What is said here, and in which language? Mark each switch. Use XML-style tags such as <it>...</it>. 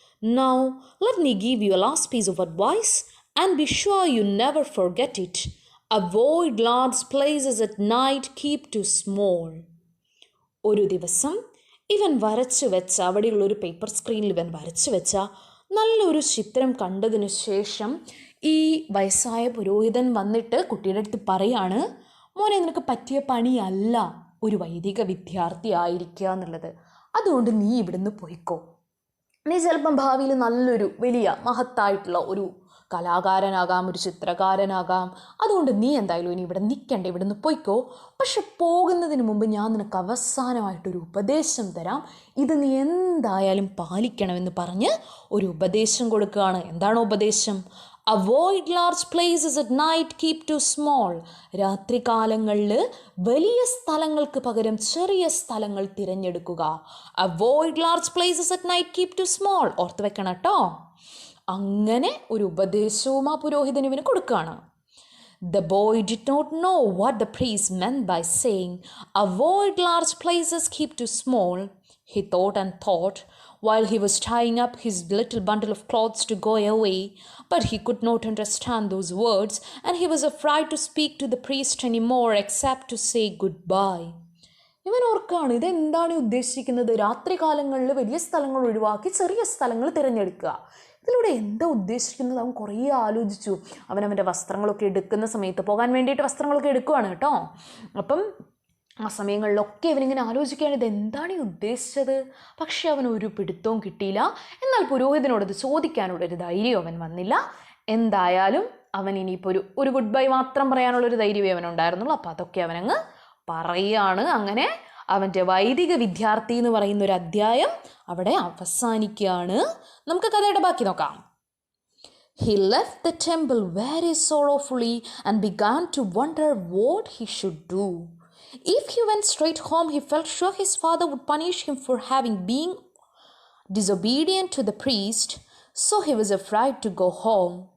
<en>Now, let me give you a last piece of advice, and be sure you never forget it. Avoid large places at night, keep too small."</en> <ml>ഒരു ദിവസം ഇവൻ വരച്ചു വെച്ച, അവിടെയുള്ളൊരു paper സ്ക്രീനിൽ ഇവൻ വരച്ചു വെച്ച നല്ലൊരു ചിത്രം കണ്ടതിന് ശേഷം ഈ വയസ്സായ പുരോഹിതൻ വന്നിട്ട് കുട്ടിയുടെ അടുത്ത് പറയാണ്, മോനെ, നിനക്ക് പറ്റിയ പണിയല്ല ഒരു വൈദിക വിദ്യാർത്ഥി ആയിരിക്കുക എന്നുള്ളത്. അതുകൊണ്ട് നീ ഇവിടുന്ന് പോയിക്കോ. നീ ചിലപ്പം ഭാവിയിൽ നല്ലൊരു വലിയ മഹത്തായിട്ടുള്ള ഒരു കലാകാരനാകാം, ഒരു ചിത്രകാരനാകാം. അതുകൊണ്ട് നീ എന്തായാലും ഇനി ഇവിടെ നിൽക്കണ്ട, ഇവിടുന്ന് പോയിക്കോ. പക്ഷെ പോകുന്നതിന് മുമ്പ് ഞാൻ നിനക്ക് അവസാനമായിട്ടൊരു ഉപദേശം തരാം. ഇത് നീ എന്തായാലും പാലിക്കണമെന്ന് പറഞ്ഞ് ഒരു ഉപദേശം കൊടുക്കുകയാണ്. എന്താണ് ഉപദേശം?</ml> <en>Avoid large places at night, keep to small.</en> <ml>രാത്രി കാലങ്ങളിൽ വലിയ സ്ഥലങ്ങൾക്ക് പകരം ചെറിയ സ്ഥലങ്ങൾ തിരഞ്ഞെടുക്കുക.</ml> <en>Avoid large places at night, keep to small.</en> <ml>ഓർത്ത് വെക്കണം കേട്ടോ. അങ്ങനെ ഒരു ഉപദേശവും ആ പുരോഹിതൻ ഇവന് കൊടുക്കുകയാണ്.</ml> <en>The boy did not know what the priest meant by saying, "Avoid large places, keep too small." He thought and thought while he was tying up his little bundle of clothes to go away, but he could not understand those words, and he was afraid to speak to the priest anymore except to say goodbye.</en> <ml>ഇവൻ ഓർക്കുകയാണ്, ഇതെന്താണ് ഉദ്ദേശിക്കുന്നത്? രാത്രി കാലങ്ങളിൽ വലിയ സ്ഥലങ്ങൾ ഒഴിവാക്കി ചെറിയ സ്ഥലങ്ങൾ തിരഞ്ഞെടുക്കുക. ഇതിലൂടെ എന്താ ഉദ്ദേശിക്കുന്നത്? അവൻ കുറേ ആലോചിച്ചു. അവനവൻ്റെ വസ്ത്രങ്ങളൊക്കെ എടുക്കുന്ന സമയത്ത്, പോകാൻ വേണ്ടിയിട്ട് വസ്ത്രങ്ങളൊക്കെ എടുക്കുകയാണ് കേട്ടോ. അപ്പം ആ സമയങ്ങളിലൊക്കെ ഇവനിങ്ങനെ ആലോചിക്കുകയാണ്, ഇതെന്താണ് ഈ ഉദ്ദേശിച്ചത്? പക്ഷെ അവൻ ഒരു പിടുത്തവും കിട്ടിയില്ല. എന്നാൽ പുരോഹിതനോടത് ചോദിക്കാനുള്ളൊരു ധൈര്യം അവൻ വന്നില്ല. എന്തായാലും അവൻ ഇനിയിപ്പോൾ ഒരു ഗുഡ് ബൈ മാത്രം പറയാനുള്ളൊരു ധൈര്യമേ അവനുണ്ടായിരുന്നുള്ളൂ. അപ്പോൾ അതൊക്കെ അവനങ്ങ് പറയുകയാണ്. അങ്ങനെ അവൻ്റെ വൈദിക വിദ്യാർത്ഥി എന്ന് പറയുന്ന ഒരു അധ്യായം അവിടെ അവസാനിക്കുകയാണ്. നമുക്ക് കഥയുടെ ബാക്കി നോക്കാം.</ml> <en>He left the temple very sorrowfully and began to wonder what he should do. If he went straight home, he felt sure his father would punish him for having been disobedient to the priest, so he was afraid to go home.</en>